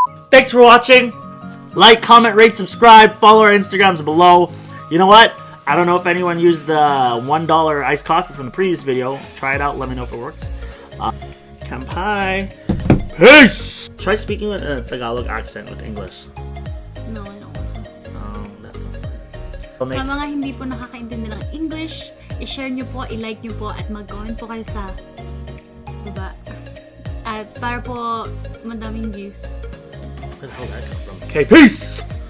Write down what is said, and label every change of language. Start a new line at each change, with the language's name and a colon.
English: Thanks for watching. Like, comment, rate, subscribe. Follow our Instagrams below. You know what? I don't know if anyone used the $1 iced coffee from the previous video. Try it out. Let me know if it works. Kampai. Peace! Try speaking with a Tagalog accent with English. No, I don't want to. That's not
Filipino: Sa mga hindi po nakakaintindi ng English, i-share nyo po, i-like nyo po, at mag-comment po kayo sa baba. At para po madaming views.
English: Where the hell did that come from? Okay, peace!